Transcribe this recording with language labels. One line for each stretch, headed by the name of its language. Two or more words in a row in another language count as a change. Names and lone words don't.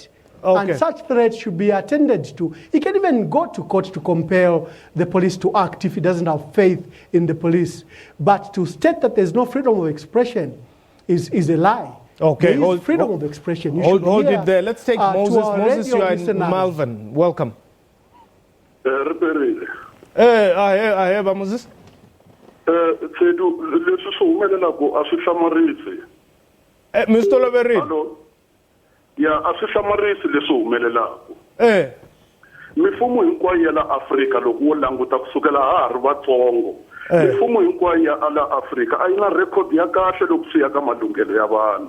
English: And such threats should be attended to. He can even go to court to compel the police to act if he doesn't have faith in the police. But to state that there's no freedom of expression is a lie. Okay, there is freedom of expression. You hold it there. Let's take Moses. Moses, you are in Malvern. Welcome. I have Moses. Mr. Loverin. Hello.
Tsonga: Ya asihlamarisi leswi humelelaka. Mifumo hinkwayo ya la Afrika loko wo languta kusukela ha ri vatsongo. Mifumo hinkwayo ya la Afrika a yi na record ya kahle loko swi ya ka malunghelo ya vanhu.